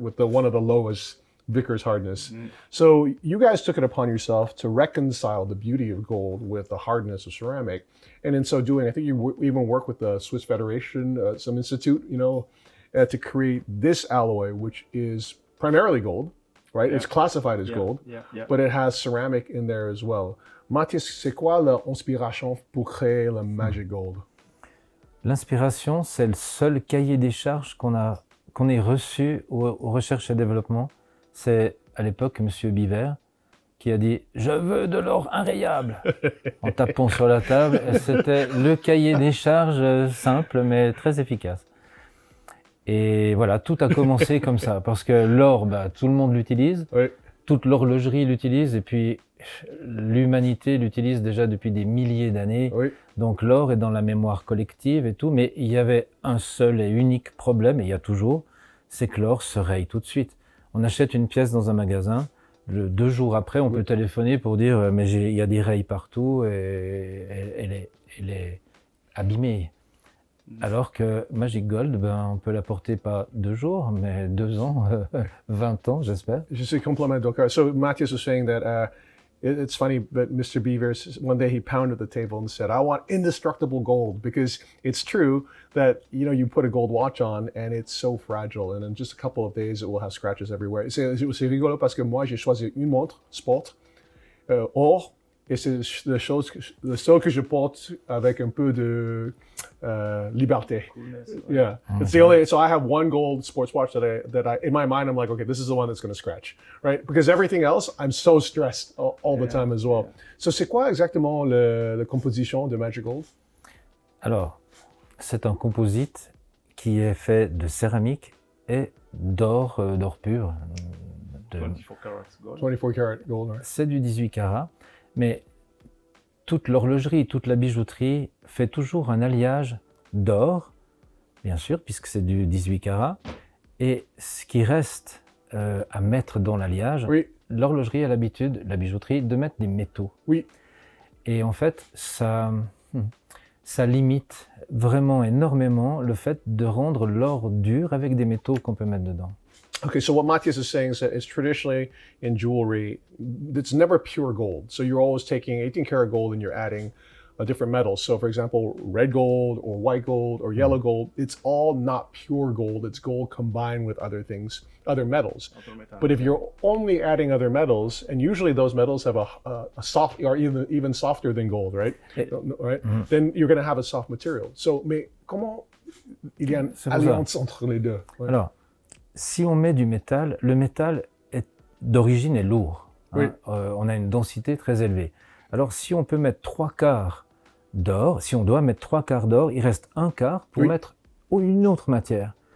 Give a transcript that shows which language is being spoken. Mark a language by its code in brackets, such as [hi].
[en] With one of the lowest Vickers hardness. So you guys took it upon yourself to reconcile the beauty of gold with the hardness of ceramic, and in so doing, I think you even work with the Swiss Federation, some institute, to create this alloy, which is primarily gold, right? Yeah. It's classified as gold, but it has ceramic in there as well. [fr] Matthias, c'est quoi l'inspiration pour créer le Magic Gold? L'inspiration, c'est le seul cahier des charges qu'on ait reçu aux recherches et développement. C'est à l'époque M. Biver qui a dit « Je veux de l'or inrayable » en tapant sur la table. C'était le cahier des charges simple mais très efficace. Et voilà, tout a commencé comme ça, parce que l'or, tout le monde l'utilise, Oui. toute l'horlogerie l'utilise, et puis l'humanité l'utilise déjà depuis des milliers d'années. Oui. Donc l'or est dans la mémoire collective et tout, mais il y avait un seul et unique problème, et il y a toujours, c'est que l'or se raye tout de suite. On achète une pièce dans un magasin, 2 jours après, on peut téléphoner pour dire « mais il y a des rayes partout, et elle est abîmée ». Alors que Magic Gold, on peut l'apporter pas 2 jours, mais 2 ans, 20 ans, j'espère. Je suis complètement d'accord. [en] So Mathias was saying that it's funny that Mr. Beavers, one day he pounded the table and said, I want indestructible gold, because it's true that, you put a gold watch on and it's so fragile, and in just a couple of days, it will have scratches everywhere. [fr] C'est rigolo parce que moi, j'ai choisi une montre sport, or, et c'est le seul que je porte avec un peu de liberté. [en] Coolness. Yeah, it's the only. So I have one gold sports watch that I in my mind I'm like, okay, this is the one that's going to scratch, right? Because everything else I'm so stressed all the time as well. [fr] So c'est quoi exactement la composition de Magic Gold? Alors, c'est un composite qui est fait de céramique et d'or pur. [en] 24 carats gold. 24 karat gold, right? [fr] C'est du 18 carats, mais toute l'horlogerie, toute la bijouterie fait toujours un alliage d'or, bien sûr, puisque c'est du 18 carats, et ce qui reste à mettre dans l'alliage, Oui. l'horlogerie a l'habitude, la bijouterie, de mettre des métaux. Oui. Et en fait, ça limite vraiment énormément le fait de rendre l'or dur avec des métaux qu'on peut mettre dedans. [en] Okay, so what Matthias is saying is that it's traditionally in jewelry, it's never pure gold. So you're always taking 18 karat gold and you're adding a different metal. So for example, red gold or white gold or yellow gold, it's all not pure gold. It's gold combined with other things, other metals. But if you're only adding other metals, and usually those metals have a soft, or even softer than gold, right? Right? Then you're going to have a soft material. [fr] So, mais comment il y a une alliance entre les deux? Ouais. Alors, si on met du métal, le métal d'origine est lourd. Hein. Oui. On a une densité très élevée. Alors, si on peut mettre 3 quarts d'or, si on doit mettre 3 quarts d'or, il reste 1 quart pour mettre une autre matière.